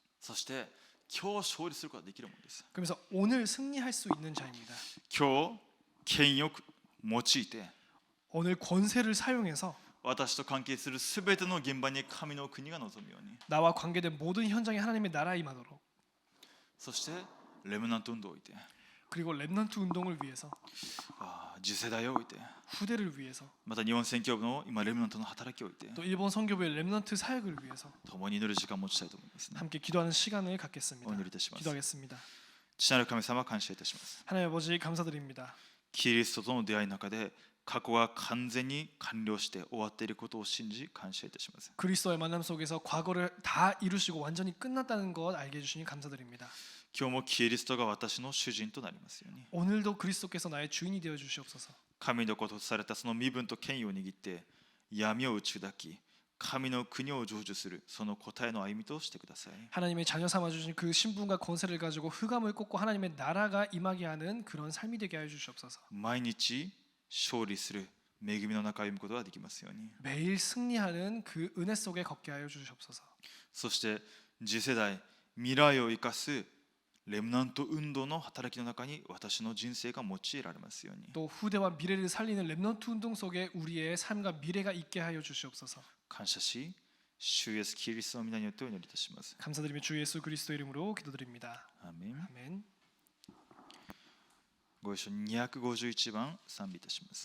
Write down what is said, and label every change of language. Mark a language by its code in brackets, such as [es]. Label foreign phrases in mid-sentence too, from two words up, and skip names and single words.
[ja] そして今日勝利することができるものです。 [ko] 그러면서 오늘 승리할 수 있는 자입니다. [ja] 今日権威を用いて [ko] 오늘 권세를 사용해서 [ja] 私と関係するすべての現場に神の国が望むように、 [ko] 나와 관계된 모든 현장에 하나님의 나라가 임하도록, [ja] そしてレムナント運動を置いて、 [ko] 그리고 렘넌트 운동을 위해서, [ja] 次世代を置いて、 [ko] 후대를 위해서, [ja] また日本宣教部の今レムナントの働きを置いて [ko] 또 일본 선교부의 렘넌트 사역을 위해서 [ja] 共に祈る時間を持ちたいと思いますね。 [ko] 함께 기도하는 시간을 갖겠습니다. [ja] お祈りいたします。 [ko] 기도하겠습니다. [ja] 父なる神様、感謝いたします。 [ko] 하나님 아버지 감사드립니다. [ja] キリストとの出会いの中で過去が完全に完了して終わっていることを信じ感謝いたします。 [ko] 그리스도의 만남 속에서 과거를 다 이루시고 완전히 끝났다는 것 알게 해주시니 감사드립니다. [ja] 今日もキリストが私の主人となりますように、 [ko] 오늘도 그리스도께서 나의 주인이 되어 주시옵소서. [ja] 神のこととされたその身分と権威を握って闇を打ち砕き、神の国を成就するその答えの歩みとしてください。 [ko] 하나님의 자녀 삼아 주신 그 신분과 권세를 가지고 흑암을 꺾고 하나님의 나라가 임하게 하는 그런 삶이 되게 하여 주시옵소서. [ja] 毎日勝利する恵みの中を歩むことができますように、 [ko] 매일 승리하는 그 은혜 속에 걷게 하여 주시옵소서. [ja] そして次世代未来を生かすレムナント運動の働きの中に私の人生が用いられますように、 [ko] 또 후대와 미래를 살리는 렘넌트 운동 속에 우리의 삶과 미래가 있게 하여 주시옵소서. [ja] 感謝し、主イエスキリストの皆によってお祈りいたします。 [ko] 감사드리며 주 예수 그리스도 이름으로 기도드립니다. [ja] アーメン。 [ko] 아멘. [ja] ご一緒に251番賛美いたします。